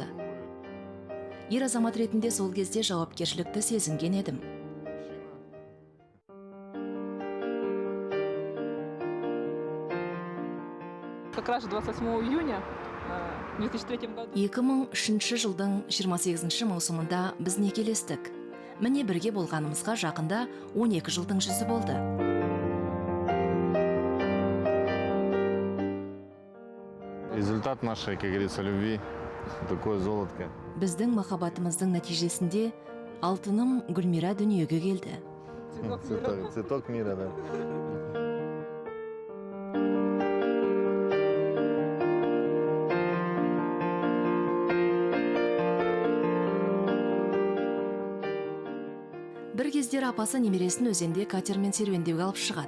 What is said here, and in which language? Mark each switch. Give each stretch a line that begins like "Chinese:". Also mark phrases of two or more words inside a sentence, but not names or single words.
Kazakh: Ер азамат ретінде сол кезде жауапкершілікті сезінген едім.
Russian: Как раз 28 июня 2003 году
Kazakh: 2003 жылдың 28 маусымында біз некелестік. Міне бірге болғанымызға жақында 12 жылдың жүзі болды.
Russian: Результат нашей, как говорится, любви, такое золотко.
Kazakh: Біздің махаббатымыздың нәтижесінде алтыным Гүлмира дүниеге келді.
Russian: Цветок мира, да.
Kazakh: Бір кездер апасы немересін өзенде катермен серуендеуге алып шығады.